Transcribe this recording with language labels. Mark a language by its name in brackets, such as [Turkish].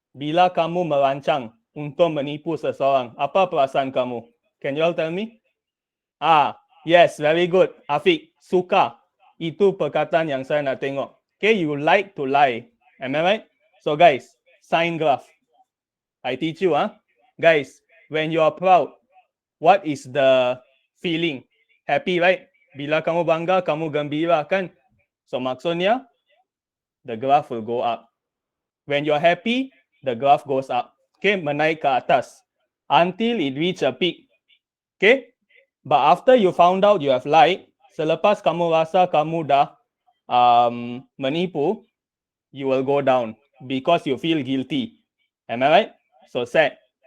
[Malay] bila kamu merancang untuk menipu seseorang, apa perasaan kamu? [English] Can you all tell me? Yes, very good. [Malay] Afiq, suka. Itu perkataan yang saya nak tengok. [English] Okay, you like to lie. Am I right? So guys, sign graph. I teach you, Guys, when you are proud, what is the feeling? Happy, right? [Malay] Bila kamu bangga, kamu gembira, kan? [English] So maksudnya, the graph will go up. When you're happy, the graph goes up. Okay, [Malay] menaik ke atas [English] until it reach a peak. Okay, but after you found out you have lied, [Malay] selepas kamu rasa kamu dah menipu, [English] you will go down because you feel guilty. Am I right? So sad.